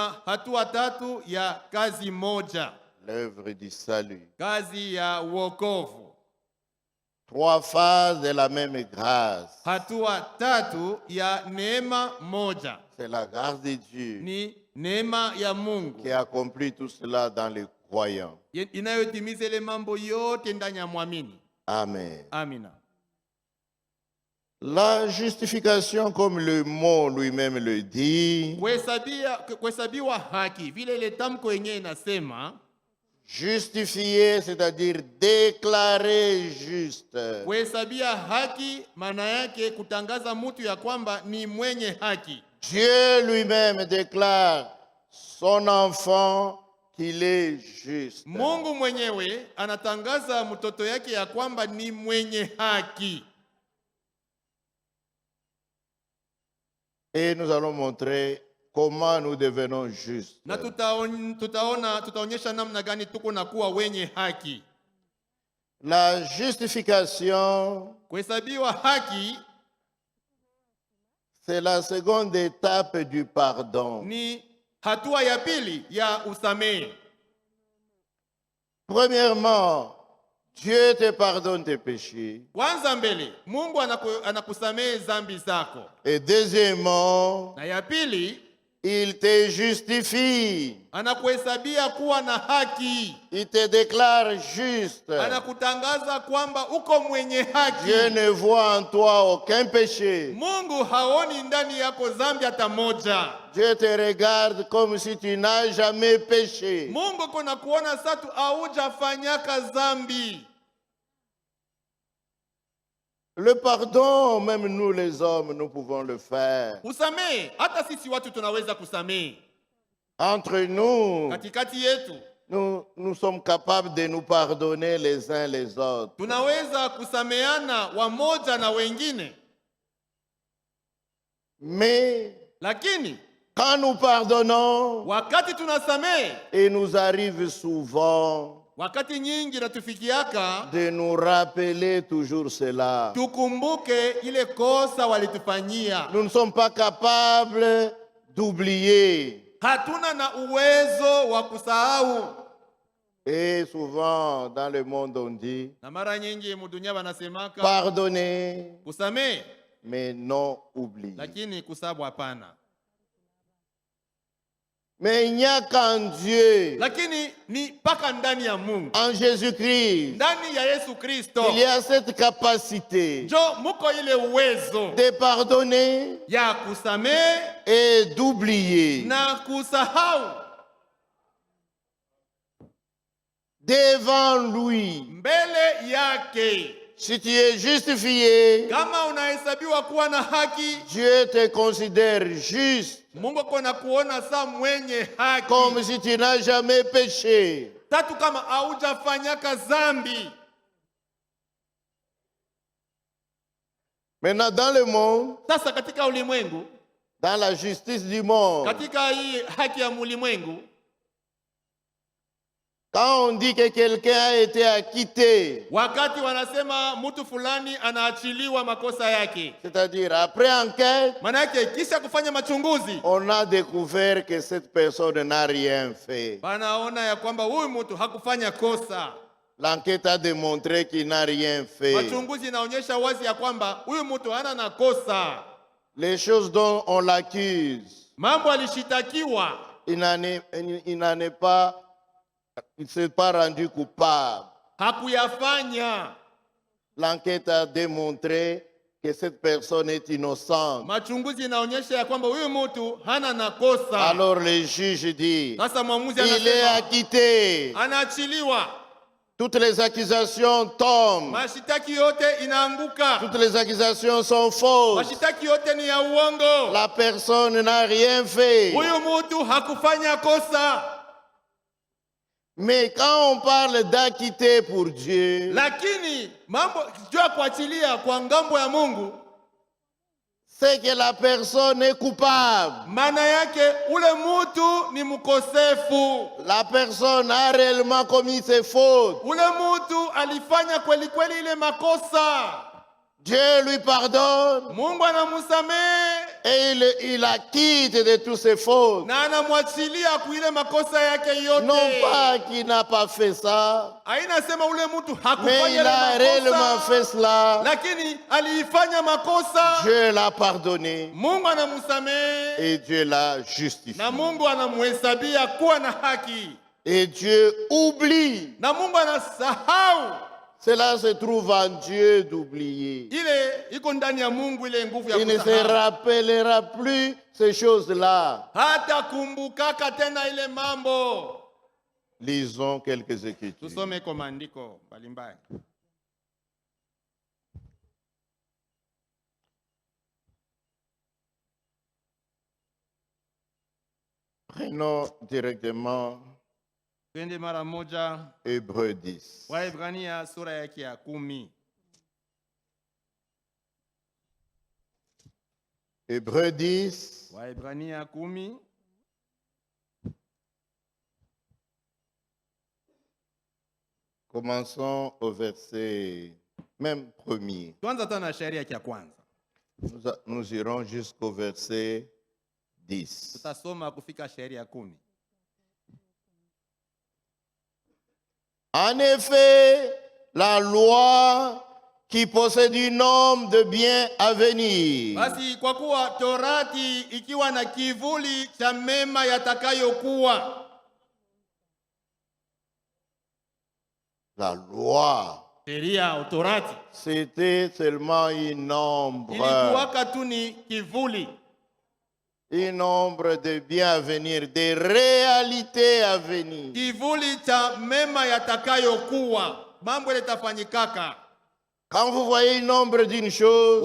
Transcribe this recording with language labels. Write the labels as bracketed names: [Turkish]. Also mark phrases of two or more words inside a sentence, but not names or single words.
[Swahili] Ni hatua tatu ya kazi moja. [French] l'œuvre du salut. [Swahili] kazi ya wokovu. [French] 3 phases de la même grâce. [Swahili] Hatua tatu ya neema moja. [French] C'est la grâce de Dieu [Swahili] Ni neema ya Mungu [French] qui accomplit tout cela dans les croyants. [Swahili] inayotimiza ile mambo yote ndani ya mwamini. [French] Amen. [Swahili] Amina. [French] La justification, comme le mot lui-même le dit, [Swahili] Kuhesabiwa haki, vile ile tamko yenyewe inasema, [French] justifié, c'est-à-dire déclaré juste. [Swahili] kuhesabia haki maana yake kutangaza mtu ya kwamba ni mwenye haki. [French] Dieu lui-même déclare son enfant qu'il est juste. [Swahili] Mungu mwenyewe anatangaza mtoto yake ya kwamba ni mwenye haki. [French] Et nous allons montrer comment nous devenons justes. [Swahili] Na tutaonyesha namna gani tuko na kuwa wenye haki. [French] La justification, [Swahili] Kuhesabiwa haki [French] c'est la seconde étape du pardon. [Swahili] ni hatua ya pili ya usamehe. [French] Premièrement, Dieu te pardonne tes péchés. [Swahili] Kwanza mbele, Mungu anakusamehe dhambi zako. [French] Et deuxièmement, [Swahili] Na ya pili, [French] il te justifie. [Swahili] anakuhesabia kuwa na haki. [French] Il te déclare juste. [Swahili] Anakutangaza kwamba uko mwenye haki. [French] Dieu ne voit en toi aucun péché. [Swahili] Mungu haoni ndani yako dhambi hata moja. [French] Dieu te regarde comme si tu n'as jamais péché. [Swahili] Mungu kuna kuona satu haujafanyaka dhambi. [French] Le pardon, même nous les hommes, nous pouvons le faire. [Swahili] Usamehe, hata sisi watu tunaweza kusamehe. [French] Entre nous, [Swahili] Katikati yetu [French] nous sommes capables de nous pardonner les uns les autres. [Swahili] tunaweza kusameana wamoja na wengine. [French] Mais [Swahili] Lakini [French] quand nous pardonnons, [Swahili] wakati tunasamehe, [French] il nous arrive souvent [Swahili] wakati nyingi natufikiaka [French] de nous rappeler toujours cela. [Swahili] tukumbuke ile kosa walitufanyia. [French] Nous ne sommes pas capables d'oublier. [Swahili] Hatuna na uwezo wa kusahau. [French] Et souvent, dans le monde, on dit, [Swahili] Na mara nyingi mudunia wanasemaka [French] pardonner, [Swahili] kusamehe, [French] mais non oublier. [Swahili] lakini kusabu hapana. [French] Mais il n'y a qu'en Dieu, [Swahili] Lakini ni paka ndani ya Mungu, [French] en Jésus-Christ, [Swahili] ndani ya Yesu Kristo, [French] il y a cette capacité [Swahili] njo muko ile uwezo [French] de pardonner [Swahili] ya kusamehe [French] et d'oublier. [Swahili] na kusahau. [French] Devant lui, [Swahili] Mbele yake, [French] si tu es justifié, [Swahili] kama unahesabiwa kuwa na haki, [French] Dieu te considère juste, [Swahili] Mungu kona kuona saa mwenye haki. [French] comme si tu n'as jamais péché. [Swahili] Tatu, kama haujafanyaka dhambi. [French] Maintenant, dans le monde, [Swahili] Sasa katika ulimwengu, [French] dans la justice du monde, [Swahili] katika hii haki ya ulimwengu, [French] quand on dit que quelqu'un a été acquitté, [Swahili] wakati wanasema mtu fulani anaachiliwa makosa yake, [French] c'est-à-dire après enquête, [Swahili] maana yake kisha kufanya machunguzi, [French] on a découvert que cette personne n'a rien fait. [Swahili] wanaona ya kwamba huyu mtu hakufanya kosa. [French] L'enquête a démontré qu'il n'a rien fait. [Swahili] Machunguzi inaonyesha wazi ya kwamba huyu mtu hana na kosa. [French] Les choses dont on l'accuse, [Swahili] Mambo alishitakiwa, [French] il ne s'est pas rendu coupable. [Swahili] hakuyafanya. [French] L'enquête a démontré que cette personne est innocente. [Swahili] Machunguzi inaonyesha ya kwamba huyu mtu hana na kosa. [French] Alors le juge dit, [Swahili] Sasa mwamuzi [French] il est [Swahili] anasema [French] acquitté. [Swahili] anaachiliwa. [French] Toutes les accusations tombent. [Swahili] Mashitaki yote inaanguka. [French] Toutes les accusations sont fausses. [Swahili] Mashitaki yote ni ya uongo. [French] La personne n'a rien fait. [Swahili] Huyu mtu hakufanya kosa. [French] Mais quand on parle d'acquitter pour Dieu, [Swahili] Lakini mambo jua kuachilia kwa ngambo ya Mungu, [French] c'est que la personne est coupable. [Swahili] maana yake ule mtu ni mkosefu. [French] La personne a réellement commis ses fautes. [Swahili] Ule mtu alifanya kweli kweli ile makosa. [French] Dieu lui pardonne. [Swahili] Mungu anamusamehe. [French] Et il acquitte de toutes ses fautes. [Swahili] na anamwachilia kuile makosa yake yote. [French] Non pas qu'il n'a pas fait ça, [Swahili] Haina sema ule mtu [French] mais [Swahili] hakufanya [French] il a [Swahili] ile [French] réellement [Swahili] makosa, [French] fait cela. [Swahili] lakini aliifanya makosa. [French] Dieu l'a pardonné [Swahili] Mungu anamsamehe [French] et Dieu l'a [Swahili] na [French] justifié. [Swahili] Mungu anamhesabia kuwa na haki, [French] Et Dieu oublie. [Swahili] na Mungu anasahau. [French] Cela se trouve en Dieu d'oublier. [Swahili] Ile iko ndani ya Mungu, ile nguvu ya [French] Il ne se [Swahili] kusahau. [French] rappellera plus ces choses-là. [Swahili] Hata kumbukaka tena ile mambo. [French] Lisons quelques écritures. [Swahili] Tusome kwa maandiko mbalimbali. [French] Prenons directement [Swahili] Twende mara moja [French] Hébreux 10. [Swahili] Waebrania sura yake ya 10. [French] Hébreux 10, [Swahili] Waebrania 10. [French] commençons au verset même premier. [Swahili] Tuanza tena shairi yake ya kwanza. [French] Nous irons jusqu'au verset 10. [Swahili] Tutasoma kufika shairi ya 10. [French] En effet, la loi qui possède un nombre de biens à venir [Swahili] Basi kwa kuwa Torati ikiwa na kivuli cha mema yatakayokuwa. [French] la loi, [Swahili] Sheria au Torati [French] c'était seulement un nombre [Swahili] ilikuwaka tu ni kivuli, [French] de biens à venir, des réalités à venir. [Swahili] kivuli cha mema yatakayokuwa. Mambo yatafanyikaka. [French] Quand vous voyez un nombre d'une chose,